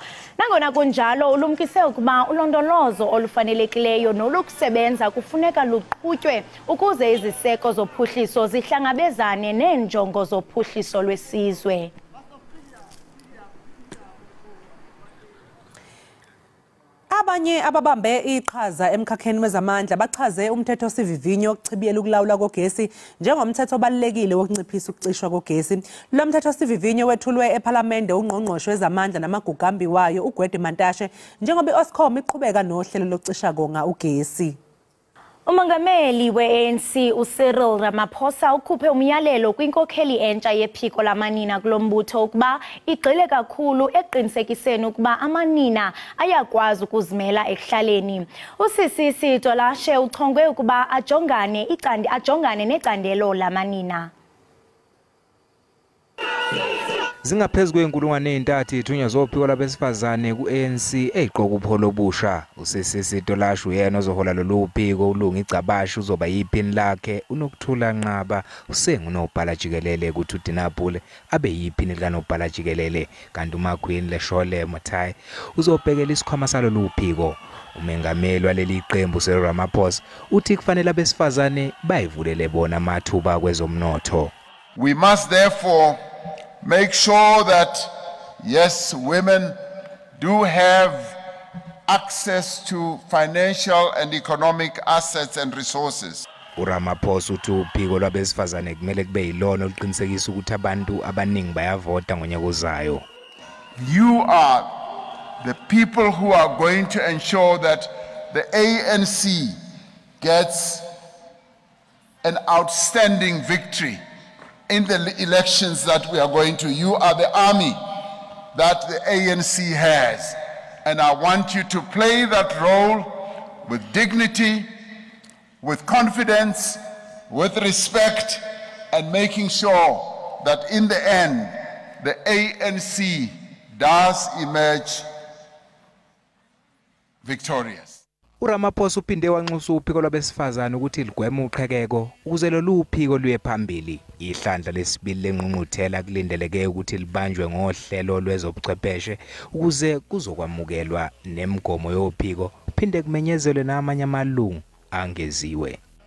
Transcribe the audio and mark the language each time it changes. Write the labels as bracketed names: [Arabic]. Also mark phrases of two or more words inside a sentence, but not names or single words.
[Xhosa] Nangona kunjalo ulumkise ukuba ulondolozo olufanelekileyo nolukusebenza kufuneka luqhutywe ukuze iziseko zophuhliso zihlangabezane neenjongo zophuhliso lwesizwe. [Zulu] Abanye ababambe iqhaza emkhakheni wezamandla bachaze umthetho sivivinyo okuchibiyela ukulawula kogesi njengomthetho obalulekile wokunciphisa ukucishwa kogesi. Lo mthetho sivivinyo wethulwe ePhalamende ungqongqoshe wezamandla namagugambi wayo uGwede Mantashe njengoba iOscom iqhubeka nohlelo lokucisha konga ugesi. [Xhosa] Umongameli we-ANC uCyril Ramaphosa ukhuphe umyalelo kwinkokheli entsha yephiko lamanina kulombutho ukuba igxile kakhulu eqinisekiseni ukuba amanina ayakwazi ukuzimela ekuhlaleni. UCC Tolashe uchongwe ukuba ajongane necandelo lamanina. [Zulu] Zingaphezulu kwenkulungwane ezintathu ithunywa zophiko labesifazane ku-ANC eziqoka upholo obusha. UCC Tolashe uyena ozohola lolu phiko ulunga igcabashe uzoba yiphini lakhe uNokuthula Nqaba usengunobhala Jikelele kuthi uDinapule abe yiphini likanobhala Jikelele kanti uMakhwini Leshole Mothai uzobhekela isikhwama salolu phiko. Umengameli waleli qembu uCyril Ramaphosa uthi kufanele abesifazane bayivulele bona amathuba kwezomnotho. [English] We must therefore make sure that, yes, women do have access to financial and economic assets and resources. [Zulu] uRamaphosa uthi uphiko lwabesifazane kumele kube yilona oluqinisekisa ukuthi abantu abaningi bayavota ngonyaka ozayo. [English] You are the people who are going to ensure that the ANC gets an outstanding victory in the elections that we are going to. You are the army that the ANC has. And I want you to play that role with dignity, with confidence, with respect, and making sure that in the end, the ANC does emerge victorious. [Zulu] uRamaphosa uphinde wanxusa uphiko lwabesifazane ukuthi ligweme uqhekeko ukuze lolu phiko luye phambili. Ihlandla lesibili lenqungquthela kulindeleke ukuthi libanjwe ngohlelo lwezobuchwepheshe ukuze kuzokwamukelwa nemigomo yophiko phinde kumenyezelwe namanye amalungu angeziwe.